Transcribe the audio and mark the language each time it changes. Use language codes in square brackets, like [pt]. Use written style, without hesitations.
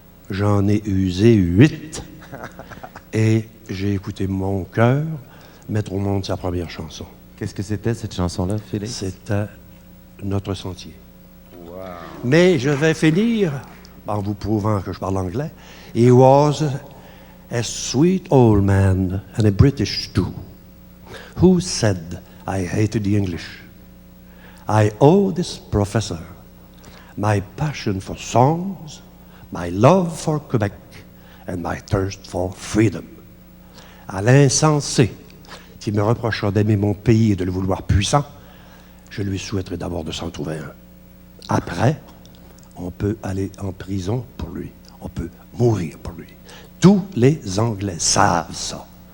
[fr] J'en ai usé 8. Et j'ai écouté mon cœur mettre au monde sa première chanson. Qu'est-ce que c'était, cette chanson-là, Félix? C'était Notre Sentier. Wow. Mais je vais finir en vous prouvant que je parle anglais. [en] He was a sweet old man and a British too, who said I hated the English. I owe this professor my passion for songs, my love for Quebec, and my thirst for freedom. [fr] À l'insensé qui me reprochera d'aimer mon pays et de le vouloir puissant, je lui souhaiterais d'abord de s'en trouver un. Après, on peut aller en prison pour lui. On peut mourir pour lui. Tous les Anglais savent ça.